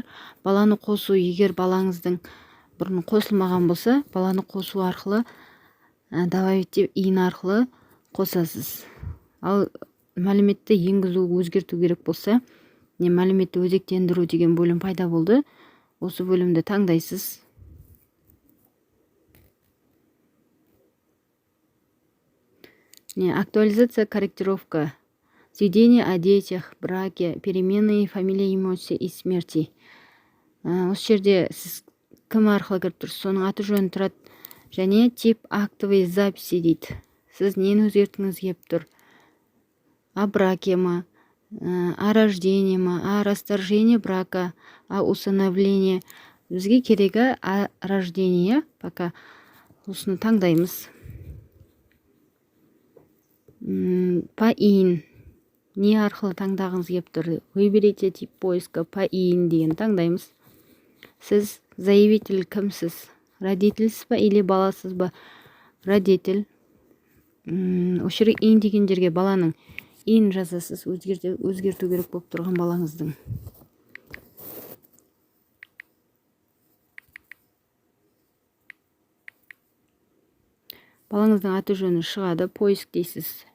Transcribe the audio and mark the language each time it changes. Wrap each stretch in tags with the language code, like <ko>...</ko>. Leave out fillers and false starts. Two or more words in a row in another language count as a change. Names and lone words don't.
<kk>Баланы қосу, егер балаңыздың бұрын қосылмаған болса, баланы қосу арқылы добавить деп иін арқылы қосасыз. Ал мәліметті енгізу, өзгерту керек болса, не мәліметті өзектендіру деген бөлім пайда болды. Осы бөлімді таңдайсыз.</kk> <ru>Актуализация, корректировка, сведение о детях, браке, переменные, фамилия, эмоции и смерти.</ru> <kk>Осы жерде сіз кім арқылы кіріп тұрсыз, соның аты жөні тұрады. Және</kk> <ru>тип актовые записи</ru> <kk>дейді. Сіз нені өзгерткіңіз келіп тұр?</kk> <ru>О браке ма, о рождении ма, о расторжении брака, о усыновлении.</ru> <kk>Бізге керегі</kk> <ru>о рождении,</ru> <kk>пока осыны таңдаймыз. По иін, не арқылы таңдағыңыз келіп тұр?</kk> <ru>Выберите тип поиска по иін</ru> <kk>деген таңдаймыз. Сіз заявитель кімсіз? Родительсіз ба или баласыз ба? Родитель. Осы жерге иін деген жерге баланың иін жазасыз, өзгерту керек болып тұрған балаңыздың. Балаңыздың аты жөні шығады, поиск дейсіз.</kk>